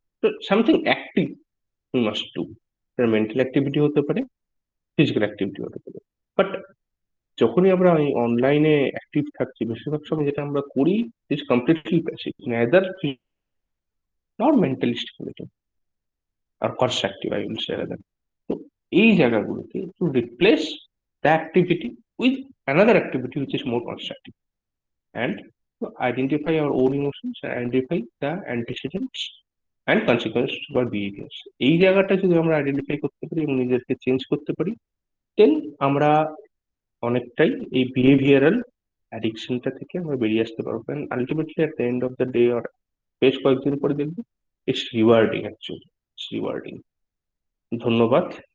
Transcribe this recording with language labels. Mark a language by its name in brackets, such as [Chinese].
[Bangla] তো [English] Something active we must do. [Bangla] সেটা mental activity হতে পারে, ফিজিক্যাল অ্যাক্টিভিটি হতে পারে। বাট যখনই আমরা এই অনলাইনে অ্যাক্টিভ থাকছি, বেশিরভাগ সময় যেটা আমরা করি [English] Is completely passive, neither not mentally stimulating আর constructive, I will say rather. [Bangla] তো এই জায়গাগুলোকে [English] To replace the activity with another activity which is more constructive, and to identify our own emotions and identify the antecedents and consequences of our behaviors. [Bangla] এই জায়গাটা যদি আমরা identify করতে পারি এবং নিজেদেরকে চেঞ্জ করতে পারি, দেন আমরা অনেকটাই এই বিহেভিয়ারাল অ্যাডিকশনটা থেকে আমরা বেরিয়ে আসতে পারবো। [English] and ultimately at the end of the day, [Bangla] আর বেশ কয়েকদিন পরে দেখবো [English] It's rewarding, actually it's rewarding. [Bangla] ধন্যবাদ।